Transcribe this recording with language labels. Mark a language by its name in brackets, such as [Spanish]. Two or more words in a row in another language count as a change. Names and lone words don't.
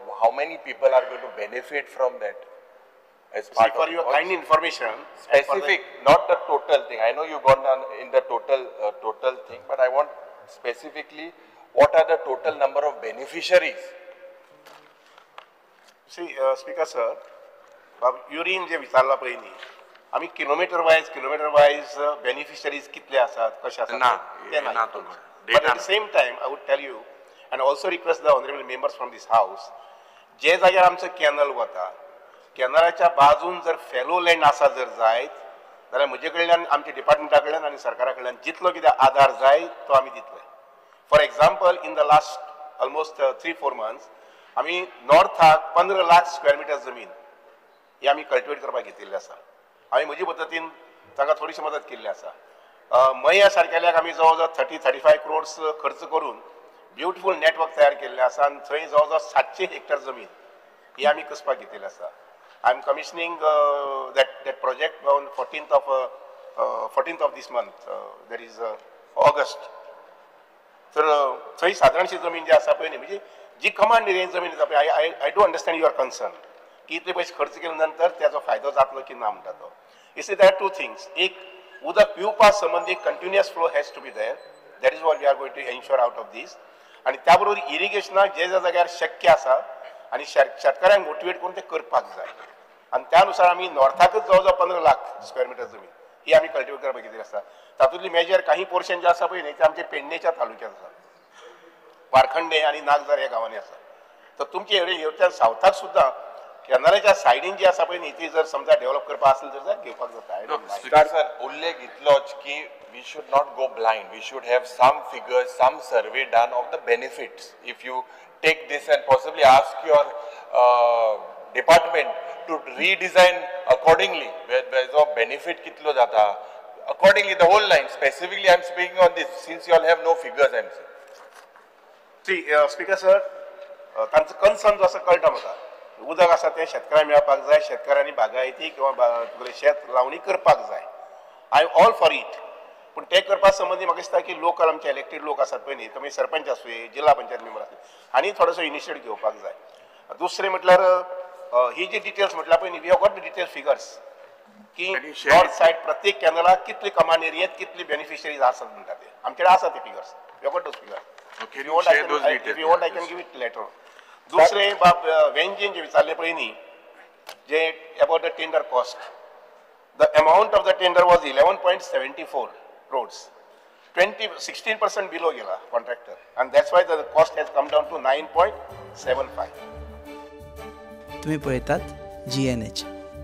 [English] How many people are going to benefit from that? As part for your kind information, specific, not the total thing. I know you've gone on in the total thing, but I want specifically what are the total number of beneficiaries? See, Speaker sir, [Konkani] युरीन जे विचारला पळय न्ही आमी [English] kilometre wise beneficiaries [Konkani] कितले आसात कशे आसात ते ना. [English] But at the same time I would tell you and also request the honourable members from this house [Konkani] जे जाग्यार आमचो कॅनल वता कॅनलाच्या बाजून जर [English] fallow land [Konkani] आसा जर जायत जाल्यार म्हजे कडल्यान आमच्या डिपार्टमेंटा कडल्यान आनी सरकारा कडल्यान जितलो कितें आधार जाय तो आमी दितले. [English] For example in the last almost 3-4 months [Konkani] आम्ही नॉर्थाक 15 लाख [English] square metre [Konkani] जमीन ही आम्ही कल्टिवेट करपाक घेतिल्ली आसा. हांवें म्हजे पद्दतीन तांकां थोडीशी मदत केल्ली आसा. मया सारकेल्याक आमी जवळ जवळ 30-35 crores खर्च करून [English] beautiful network [Konkani] तयार केल्लें आसा आनी थंय जवळ जवळ 700 हेक्टर जमीन ही आमी कसपाक घेतिल्ली आसा. [English] I am commissioning that project on 14th of this month, that is August. [Konkani] तर थंय सादारणशी जमीन जी आसा पळय न्ही म्हणजे जी कमांड एरियेन जमीन आसा पळय [English] I do understand your concern [Konkani] की इतले पयशे खर्च केले नंतर त्याचो फायदो जातलो की ना म्हणटा तो. [English] It's there are 2 things. [Konkani] एक उदक पिवपा संबंधी [English] continuous flow has to be there. That is what we are going to ensure out of this. [Konkani] आणि त्या बरोबर इरिगेशनाक जे जाग्यार शक्य आसा आणि शेतकऱ्यांक मोटिवेट करून ते करपाक जाय आणि त्यानुसार आम्ही नॉर्थाकच जवळ जवळ 15 लाख [English] square metre [Konkani] जमीन ही आम्ही कल्टिवेट करपाक घेतली आसा. तातूंतली मेजर काही पोर्शन जे आसा पळय न्ही ते आमचे पेडणेच्या तालुक्यात आसा. वारखंडे आणि नागजार ह्या गांवांनी आसा. तर तुमचे हेवटेन सावथाक सुद्दां कॅनलाच्या सायडीन जी आसा पळय न्ही ती जर समजा डेव्हलप करपा असेल तर घेवपाक जाता. सर उल्लेख इतलोच की [English] we should not go blind. We should have some figures, some survey done of the benefits. If you take this and possibly ask your department to redesign accordingly, where the benefit [Konkani] कितलो जाता, [English] accordingly the whole line. Specifically, I am speaking on this since you all have no figures. I am saying. See, Speaker sir, [Konkani] तांचो कन्सर्न जो आसा कळटा म्हाका. उदक आसा तें शेतकऱ्यांक मेळपाक जाय, शेतकऱ्यांनी बागायती किंवा शेत लावणी करपाक जाय. [English] I am all for it. [Konkani] पूण ते करपा संबंधी म्हाका दिसता की लोकल आमचे इलेक्टेड लोक आसात पळय न्ही तुमी सरपंच आसूं जिल्हा पंचायत मेंबर आसूं हांणी थोडोसो इनिशिएट घेवपाक जाय. दुसरें म्हटल्यार ही जी डिटेल्स म्हटल्यार पळय न्ही [English] We have got the detail figures [Konkani] की [English] north side [Konkani] प्रत्येक कॅनलाक कितली कमांड एरियेंत कितली बेनिफिशरीज आसात म्हणटा ते आमचे कडेन आसा ते फिगर्स. [English] We have got those figures. If you want I can give it later. [Konkani] दुसरें बाब वेंजीन जे विचारले पळय न्ही जे [English] about the tender cost. The amount of the tender was 11.74 crores. 16% below gela contractor and that's why the cost has come down to 9.75. [Konkani] तुम्ही पळयतात GNH.